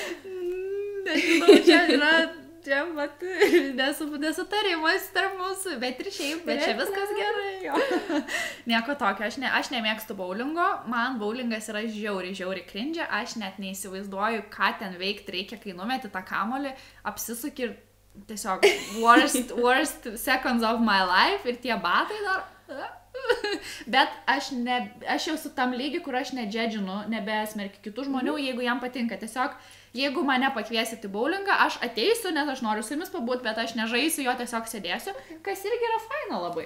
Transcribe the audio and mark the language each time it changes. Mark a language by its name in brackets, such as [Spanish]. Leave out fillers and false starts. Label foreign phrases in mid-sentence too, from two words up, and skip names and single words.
[Lithuanian] Nežinau, čia yra nesutarimas tarp mūsų, bet ir šiaip, bet čia viskas gerai. Jo. Nieko tokio, aš nemėgstu bowlingo, man bowlingas yra žiauriai cringe, aš net neįsivaizduoju, ką ten veikti reikia, kai numeti tą kamuolį, apsisuki ir tiesiog [English] worst seconds of my life [Lithuanian] ir tie batai dar. Bet aš jau su tam lygi, kur aš nedžedžinu, nebesmerkiu kitų žmonių, jeigu jam patinka. Tiesiog, jeigu mane pakviesit į bowlingą, aš ateisiu, nes aš noriu su jumis pabūt, bet aš nežaisiu, jo tiesiog sėdėsiu, kas irgi yra faina labai.